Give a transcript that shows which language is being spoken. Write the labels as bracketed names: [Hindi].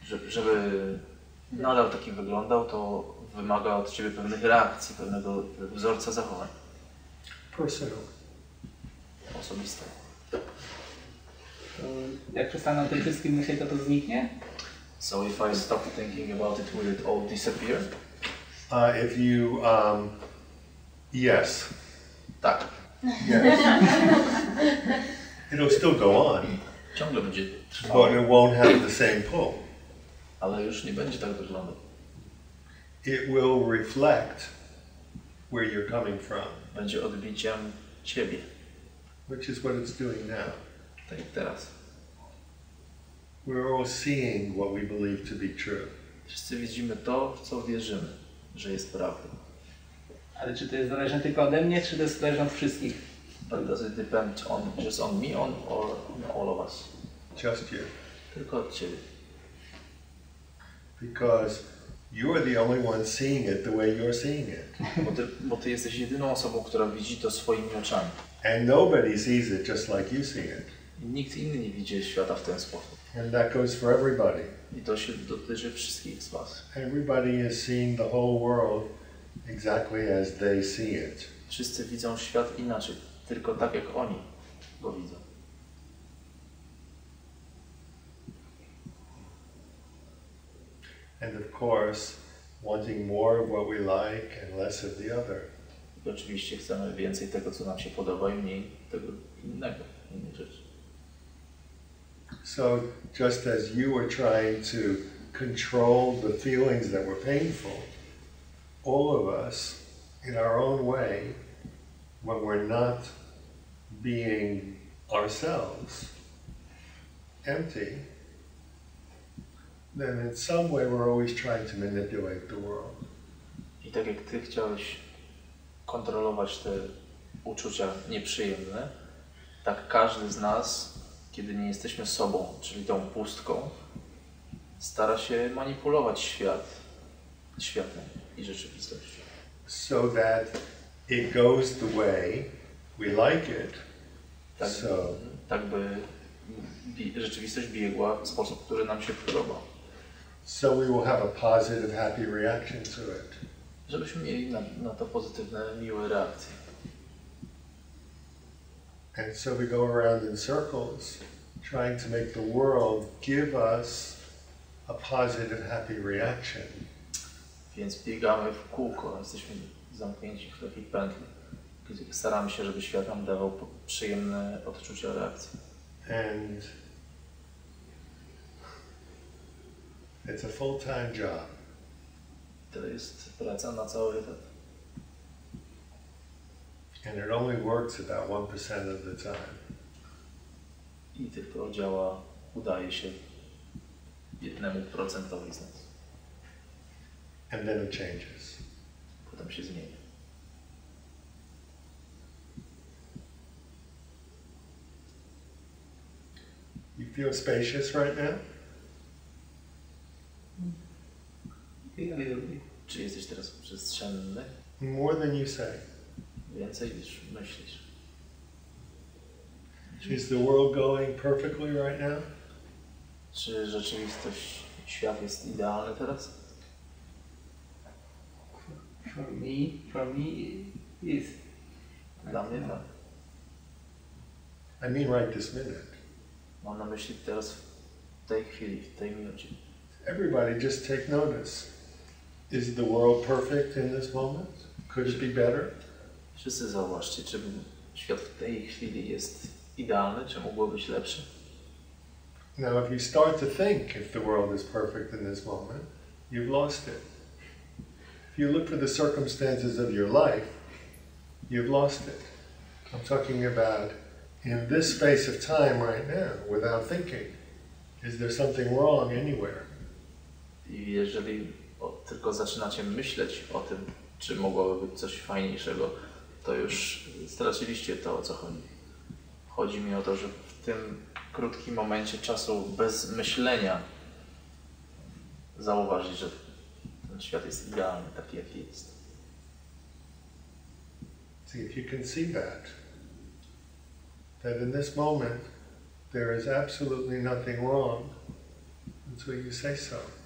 [Polish] Żeby nadal taki wyglądał, to wymaga od ciebie pewnych reakcji, pewnego wzorca zachowań. [English] Personal. [Polish] Osobiste. Jak przestanę o tym wszystkim myśleć, to zniknie? [English] So if I stop thinking about it, will it all disappear? If you, yes. [Polish] Tak. [English] Yes. It'll still go on. [Polish] Ciągle będzie trwało. [English] But it won't have the same pull. [Polish] Ale już nie będzie tak wyglądał. [English] It will reflect where you're coming from. [Polish] Będzie odbiciem ciebie. [English] Which is what it's doing now. [Polish] Tak jak teraz. [English] We're all seeing what we believe to be true. [Polish] Wszyscy widzimy to, w co wierzymy, że jest prawdą. Ale czy to jest zależne tylko ode mnie, czy to jest zależne od wszystkich? [English] But does it depend just on me or on all of us? Just you. [Polish] Tylko od ciebie. [English] Because you are the only one seeing it the way you're seeing it. [Polish] Bo ty jesteś jedyną osobą, która widzi to swoimi oczami. [English] And nobody sees it just like you see it. [Polish] I nikt inny nie widzi świata w ten sposób. [English] And that goes for everybody. [Polish] I to się dotyczy wszystkich z was. [English] Everybody is seeing the whole world exactly as they see it. [Polish] Wszyscy widzą świat inaczej, tylko tak jak oni go widzą. [English] And of course, wanting more of what we like and less of the other. [Polish] I oczywiście chcemy więcej tego, co nam się podoba i mniej tego innego, innych rzeczy. [English] So just as you were trying to control the feelings that were painful, all of us, in our own way, when we're not being ourselves, empty, then in some way we're always trying to manipulate the world. [Polish] I tak jak ty chciałeś kontrolować te uczucia nieprzyjemne, tak każdy z nas, kiedy nie jesteśmy sobą, czyli tą pustką, stara się manipulować światem i rzeczywistością. [English] So that it goes the way we like it. [Polish] Tak, tak by rzeczywistość biegła w sposób, który nam się podoba. [English] So we will have a positive, happy reaction to it. [Polish] Żebyśmy mieli na to pozytywne, miłe reakcje. [English] And so we go around in circles, trying to make the world give us a positive, happy reaction. [Polish] Więc biegamy w kółko, jesteśmy zamknięci w takiej pętli, gdzie staramy się, żeby świat nam dawał przyjemne odczucia reakcji. [English] And it's a full-time job. [Polish] To jest praca na cały etat. [English] And it only works about 1% of the time. [Polish] I tylko działa, udaje się 1% z nas. [English] And then it changes. [Polish] Potem się zmienia. [English] You feel spacious right now? [Polish] Czy jesteś teraz przestrzenny? [English] More than you say. [Polish] Więcej niż myślisz. [English] Is the world going perfectly right now? [Polish] Czy rzeczywistość, świat jest idealny teraz? [English] For me is. [Polish] Dla mnie tak. [English] I mean right this minute. [Polish] Mam na myśli teraz w tej chwili, w tej minucie. [English] Everybody just take notice. Is the world perfect in this moment? Could it be better? [Polish] Wszyscy zauważcie, czy świat w tej chwili jest idealny, czy mógłby być lepszy? [English] Now if you start to think if the world is perfect in this moment, you've lost it. If you look for the circumstances of your life, you've lost it. I'm talking about in this space of time right now, without thinking, is there something wrong anywhere? [Polish] I jeżeli tylko zaczynacie myśleć o tym, czy mogłoby być coś fajniejszego, to już straciliście to, o co chodzi. Chodzi mi o to, że w tym krótkim momencie czasu bez myślenia zauważyć, że ten świat jest idealny, taki jaki jest. [English] See if you can see that in this moment there is absolutely nothing wrong until you say so.